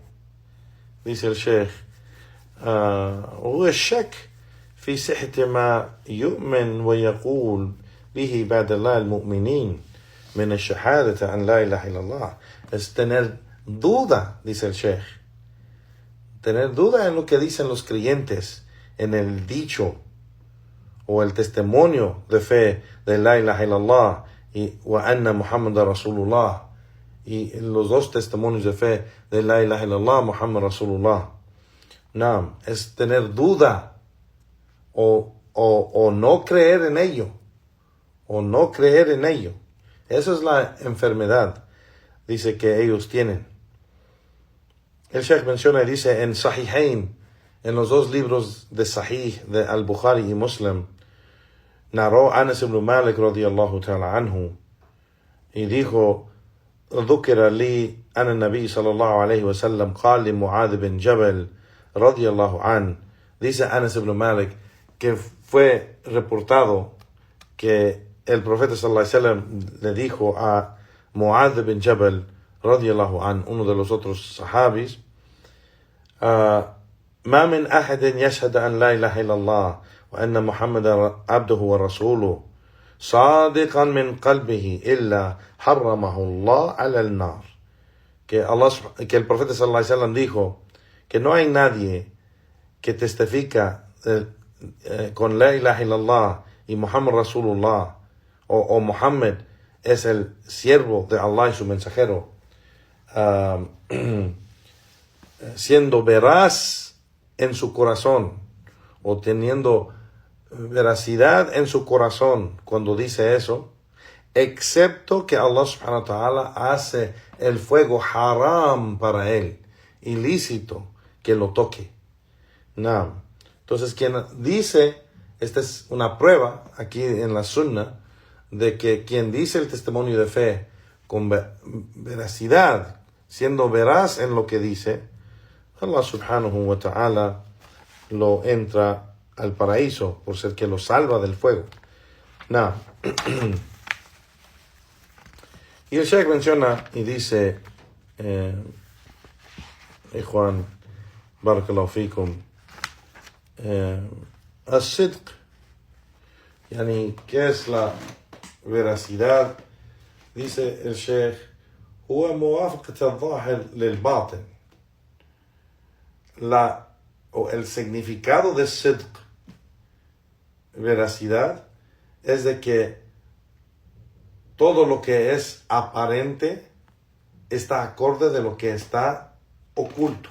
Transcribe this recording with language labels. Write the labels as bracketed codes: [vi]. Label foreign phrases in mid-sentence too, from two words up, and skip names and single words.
[es] Dice el Sheikh, [ar] هو الشك في صحة ما يؤمن ويقول به بعد الله المؤمنين من الشهادة أن لا إله إلا الله. [es] Es tener duda, dice el Sheikh, tener duda en lo que dicen los creyentes, en el dicho o el testimonio de fe de [ar] لا إله إلا الله [es] y [ar] وأن محمد رسول الله, [es] y los dos testimonios de fe de [ar] لا إله إلا الله محمد رسول الله. [es] No, es tener duda o no creer en ello, Esa es la enfermedad, dice, que ellos tienen. El Sheikh menciona y dice, en Sahihain, en los dos libros de Sahih de Al-Bukhari y Muslim, narró Anas ibn Malik [ar] رضي الله تعالى عنه, [es] y dijo, [ar] ذكر لي أن النبي صلى الله عليه وسلم قال لمعاذ بن جبل رضي الله عنه. [es] Dice Anas ibn Malik que fue reportado que el profeta [ar] صلى الله عليه وسلم [es] le dijo a Mu'adh bin Jabal [ar] رضي الله عنه, [es] uno de los otros sahabis, [ar] ما من أحد يشهد أن لا إله إلا الله وأن محمد عبده ورسوله صادقا من قلبه إلا حرمه الله على النار. [es] Que el profeta [ar] صلى الله عليه وسلم [es] dijo que no hay nadie que testifica con [ar] لا إله إلا الله [es] y [ar] محمد رسول الله, [es] o Muhammad es el siervo de Allah y su mensajero, siendo veraz en su corazón, o teniendo veracidad en su corazón cuando dice eso, excepto que Allah [ar] سبحانه وتعالى [es] hace el fuego haram para él, ilícito que lo toque. No. Entonces quien dice, esta es una prueba aquí en la Sunna, de que quien dice el testimonio de fe con veracidad, siendo veraz en lo que dice, Allah [ar] سبحانه وتعالى [es] lo entra al paraíso por ser que lo salva del fuego. No. Y el Sheikh menciona y dice, Juan, [ar] بارك الله فيكم, الصدق, yani, [es] ¿qué es la veracidad? Dice el Sheikh, [ar] هو موافقة الظاهر للباطن. [es] O el significado de sidq, veracidad, es de que todo lo que es aparente está acorde de lo que está oculto.